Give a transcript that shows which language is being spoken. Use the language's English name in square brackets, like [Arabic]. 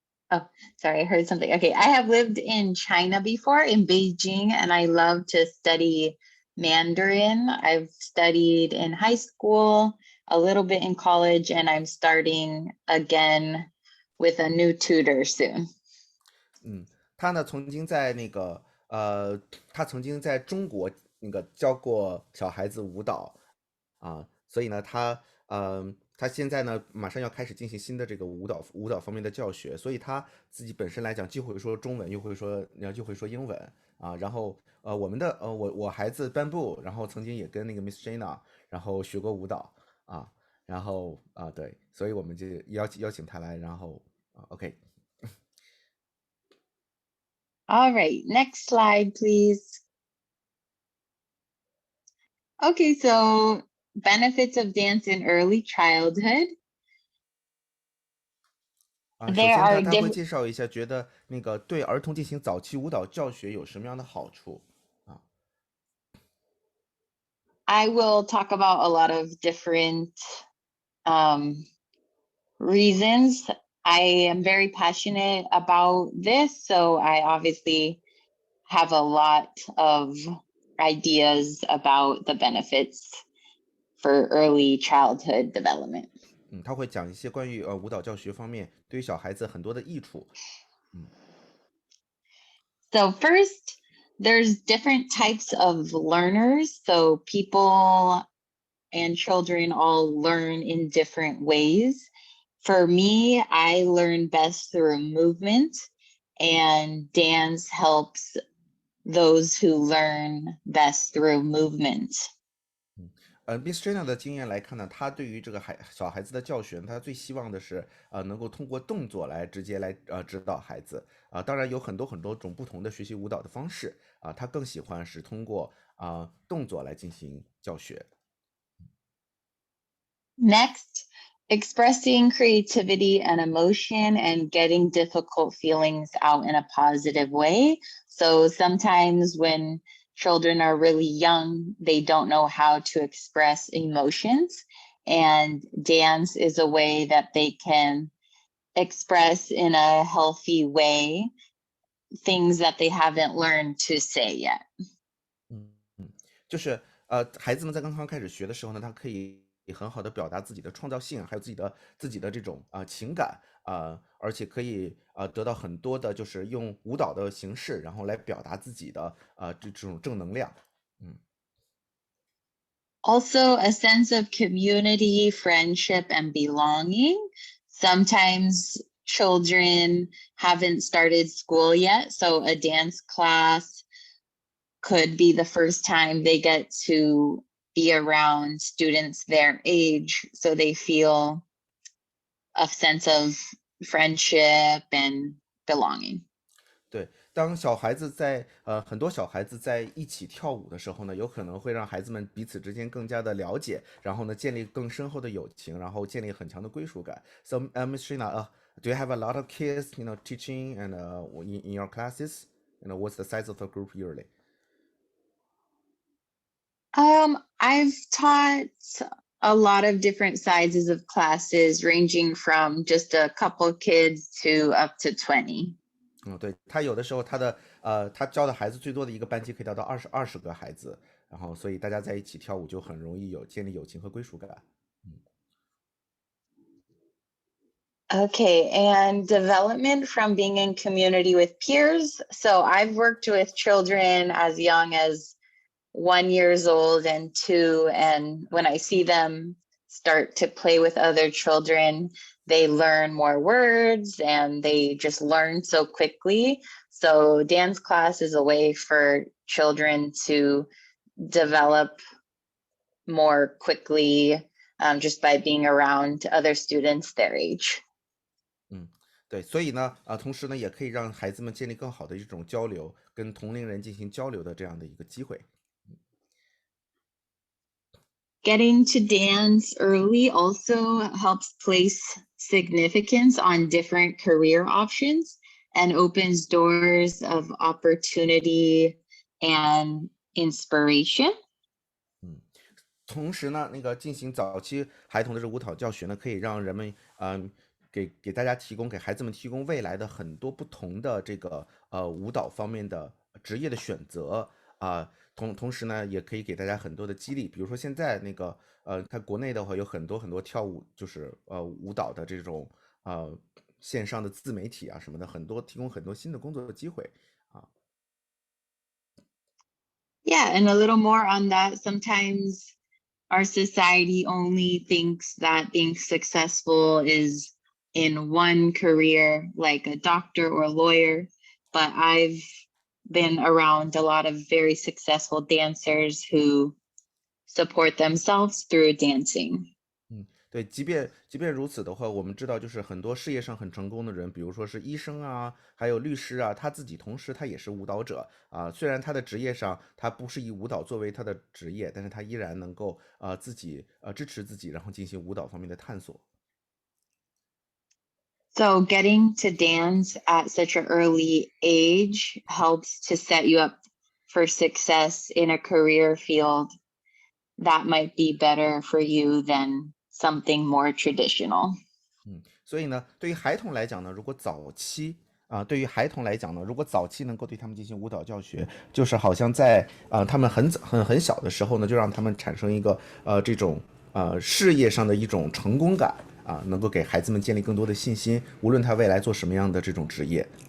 [English] Oh, sorry, I heard something. Okay, I have lived in China before, in Beijing, and I love to study Mandarin. I've studied in high school, a little bit in college, and I'm starting again with a new tutor soon. [Chinese] 他呢曾经在那个他曾经在中国那个教过小孩子舞蹈所以呢他现在呢马上要开始进行新的这个舞蹈方面的教学，所以他自己本身来讲既会说中文又会说英文然后我孩子颁布，然后曾经也跟那个 Miss Shaina 然后学过舞蹈然后对，所以我们就邀请他来，然后OK。 [English] All right, next slide, please. Okay, so benefits of dance in early childhood. [Chinese] 首 [English] There [Chinese] 先 [English] are [Chinese] 他会 [English] different. [Chinese] 介绍一下，觉得那个对儿童进行早期舞蹈教学有什么样的好处 [English] I will talk about a lot of different reasons. I am very passionate about this, so I obviously have a lot of ideas about the benefits for early childhood development. [Chinese] 他会讲一些关于舞蹈教学方面对于小孩子很多的益处。 [English] So first, there's different types of learners. So people and children all learn in different ways. For me, I learn best through movement, and dance helps those who learn best through movement. [Chinese] Miss Shaina 的经验来看呢，他对于这个小孩子的教学，他最希望的是能够通过动作来直接来指导孩子当然有很多种不同的学习舞蹈的方式他更喜欢是通过动作来进行教学。 [English] Next, expressing creativity and emotion and getting difficult feelings out in a positive way. So sometimes when children are really young, they don't know how to express emotions, and dance is a way that they can express in a healthy way things that they haven't learned to say yet. [Chinese] 就是孩子们在刚刚开始学的时候呢，他可以很好的表达自己的创造性，还有自己的这种情感而且可以得到很多的就是用舞蹈的形式，然后来表达自己的这种正能量。 [English] Also, a sense of community, friendship, and belonging. Sometimes children haven't started school yet, so a dance class could be the first time they get to be around students their age, so they feel a sense of friendship and belonging. [Chinese] 对，当小孩子在很多小孩子在一起跳舞的时候呢，有可能会让孩子们彼此之间更加的了解，然后呢建立更深厚的友情，然后建立很强的归属感。 [English] So, Ms. Shaina, do you have a lot of kids, teaching and in your classes? What's the size of the group usually? I've taught a lot of different sizes of classes, ranging from just a couple kids to up to 20. [Chinese] 对，他有的时候他教的孩子最多的一个班级可以达到20个孩子，然后所以大家在一起跳舞就很容易建立友情和归属感。 [English] Okay, and development from being in community with peers. So I've worked with children as young as 1 year old and 2, and when I see them start to play with other children, they learn more words and they just learn so quickly. So dance class is a way for children to develop more quickly just by being around other students their age. [Chinese] 对，所以呢同时呢也可以让孩子们建立更好的一种交流，跟同龄人进行交流的这样的一个机会。 [English] Getting to dance early also helps place significance on different career options and opens doors of opportunity and inspiration. [Chinese] 同时呢，那个进行早期孩童的这舞蹈教学呢，可以让人们给大家给孩子们提供未来的很多不同的这个舞蹈方面的职业的选择啊。同时呢，也可以给大家很多的激励。比如说现在那个看国内的话，有很多跳舞就是舞蹈的这种线上的自媒体啊什么的，提供很多新的工作的机会啊。 [English] Yeah, and a little more on that. Sometimes our society only thinks that being successful is in one career, like a doctor or a lawyer. But I've been around a lot of very successful dancers who support themselves through dancing. [Chinese] 对，即便如此的话，我们知道，就是很多事业上很成功的人，比如说是医生啊，还有律师啊，他自己同时他也是舞蹈者啊。虽然他的职业上他不是以舞蹈作为他的职业，但是他依然能够自己支持自己，然后进行舞蹈方面的探索。 [English] So getting to dance at such an early age helps to set you up for success in a career field that might be better for you than something more traditional. [Chinese] 所以呢，对于孩童来讲呢，如果早期能够对他们进行舞蹈教学，就是好像在他们很小的时候呢，就让他们产生一个这种事业上的一种成功感啊，能够给孩子们建立更多的信心，无论他未来做什么样的这种职业。